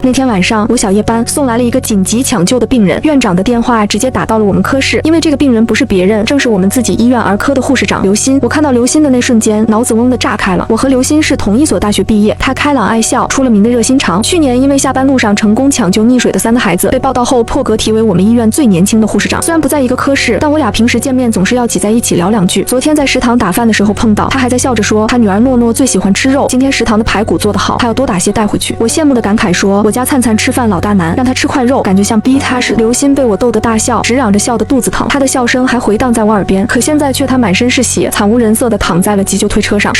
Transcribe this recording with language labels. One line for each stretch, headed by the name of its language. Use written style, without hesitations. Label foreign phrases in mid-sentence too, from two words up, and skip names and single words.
Chinese: 那天晚上我小夜班送來了一個緊急搶救的病人，院長的電話直接打到了我們科室，因為這個病人不是別人，正是我們自己醫院兒科的護士長劉鑫。我看到劉鑫的那瞬間，腦子嗡的炸開了。我和劉鑫是同一所大學畢業，他開朗愛笑，出了名的熱心腸。去年因為下班路上成功搶救溺水的3個孩子，被報道後破格提為我們醫院最年輕的護士長。雖然不在一個科室，但我倆平時見面總是要擠在一起聊2句。昨天在食堂打飯的時候碰到，他還在笑着說他女兒諾諾最喜歡吃肉，今天食堂的排骨做得好，他要多打些帶回去。我羨慕的感慨說，我家燦燦吃飯老大難，讓他吃塊肉感覺像逼他似的。劉鑫被我逗得大笑，直嚷着笑得肚子疼，他的笑聲還回盪在我耳邊。可現在卻他滿身是血，慘無人色地躺在了急救推車上。